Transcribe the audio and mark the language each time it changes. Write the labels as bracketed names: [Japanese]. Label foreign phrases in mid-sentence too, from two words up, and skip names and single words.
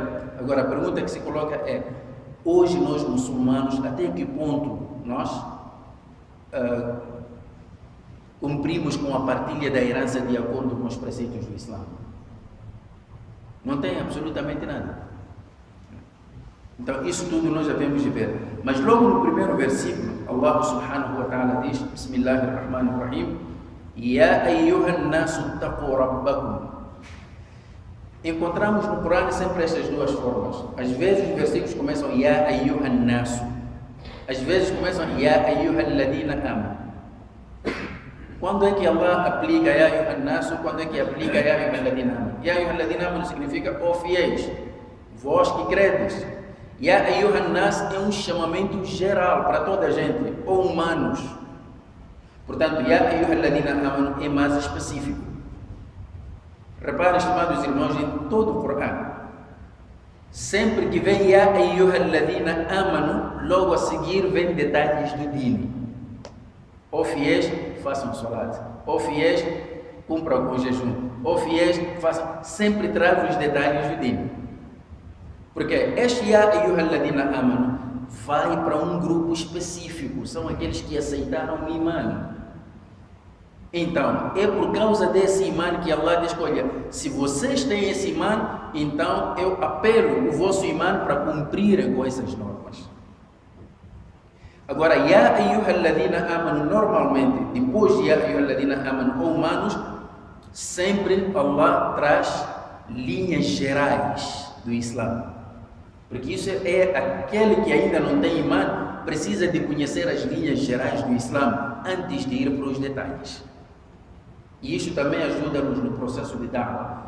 [Portuguese] Agora, a pergunta que se coloca é: hoje nós muçulmanos, até que ponto nós cumprimos com a partilha da herança de acordo com os preceitos do Islã? Não tem absolutamente nada. Então, isso tudo nós devemos de ver. Mas logo no primeiro versículo, [Arabic] الله سبحانه وتعالى diz: بسم الله الرحمن الرحيم يا أيها الناس اتقوا ربكم. [Portuguese] Encontramos no Corão sempre estas duas formas. Às vezes os versículos começam [Arabic] يا أيها الناس, [Portuguese] às vezes começam [Arabic] يا أيها الذين آمنوا. [Portuguese] Quando é que Allah aplica [Arabic] يا أيها الناس? [Portuguese] Quando é que aplica [Arabic] يا أيها الذين آمنوا? يا أيها الذين آمنوا [Portuguese] significa ó fiéis, vós que credes. [Arabic] يا أيها الناس [Portuguese] é um chamamento geral para toda a gente, ou humanos. Portanto, [Arabic] يا أيها الذين آمنوا [Portuguese] é mais específico. Reparem, estimados irmãos, em todo o Corão, sempre que vem [Arabic] يا أيها الذين آمنوا, [Portuguese] logo a seguir vem detalhes do dino. Ó fiéis, façam salat. Ó fiéis, cumpram com o jejum. Ó fiéis, façam. Sempre traz os detalhes do dino. Porque este [Arabic] يا أيها الذين آمنوا [Portuguese] vai para um grupo específico, são aqueles que aceitaram o imã. Então, é por causa desse imã que Allah diz: olha, se vocês têm esse imã, então eu apelo o vosso imã para cumprirem com essas normas. Agora, [Arabic] يا أيها الذين آمنوا, [Portuguese] normalmente, depois de [Arabic] يا أيها الذين آمنوا, [Portuguese] ou humanos, sempre Allah traz linhas gerais do Islã. Porque isso é aquele que ainda não tem imã, precisa de conhecer as linhas gerais do Islã antes de ir para os detalhes. E isso também ajuda-nos no processo de da'wah.